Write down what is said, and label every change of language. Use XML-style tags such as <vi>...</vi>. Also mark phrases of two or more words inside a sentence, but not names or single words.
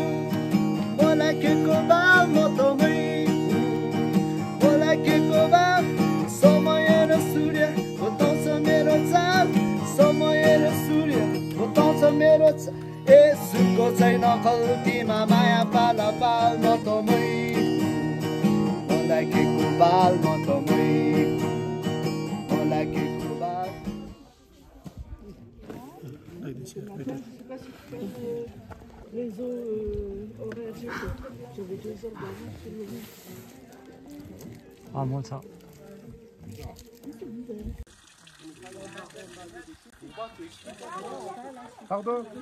<ne>मलाई केको बाल म तमै हुँ मलाई केको बाल समय र सूर्य बताउँछ मेरो चाल समय र सूर्य बताउँछ मेरो चाल यसुको छैन खल्तीमा माया पाला पाल म तमै मलाई केको बाल म तमै मलाई केको बाल</ne> <fr>Les eaux horaires, j'avais 2 heures d'avance sur le lit. Ah, moi ça. Pardon.</fr>